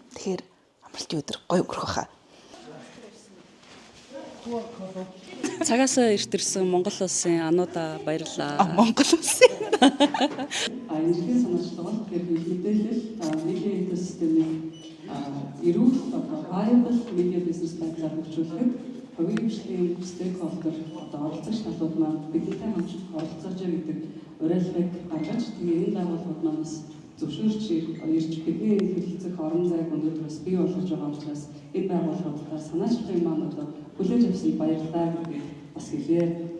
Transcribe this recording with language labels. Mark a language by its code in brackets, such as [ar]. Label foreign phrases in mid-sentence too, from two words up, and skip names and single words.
[mn] Тэгэхээр амралтын өдөр гоё өнгөрөх хаа. Цагаасаа эрт ирсэн Монгол улсын ануудаа баярлалаа. Монгол улсын. Энергийн санаачлал бол мэдээлэл медиа экосистемийн эрүүл [en] viable media business [mn] байдлаар хөгжүүлэхэд хувийн хөгжлийн stakeholder оролцогч талууд маань бидэнтэй хамт оролцож байгаа гэдэг уриалгыг гаргаж тэгээ энэ байгууллагууд манаас зөвшөөрч ирж бидний хэлэлцэх орон зайг өнөөдрөөс бий болгож байгаа учраас энэ байгууллагуудаар санаачлалын маань одоо хүлээж авсан баярлалаа гэдгийг бас хэлье.